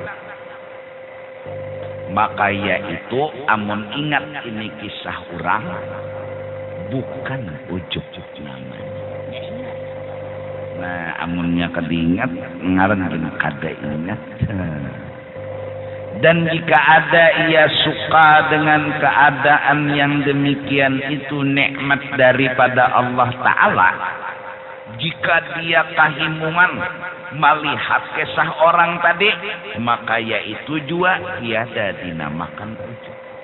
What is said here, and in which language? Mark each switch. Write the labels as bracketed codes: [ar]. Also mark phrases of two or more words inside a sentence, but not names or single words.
[bjn] Maka yaitu amun ingat ini kisah orang bukan ujub namanya. Nah amunnya kedingat ngaran gini kada ingat. [id] Dan jika ada ia suka dengan keadaan yang demikian itu nikmat daripada Allah Ta'ala, jika dia kahimungan melihat kisah orang tadi, maka yaitu juga tiada dinamakan ujub.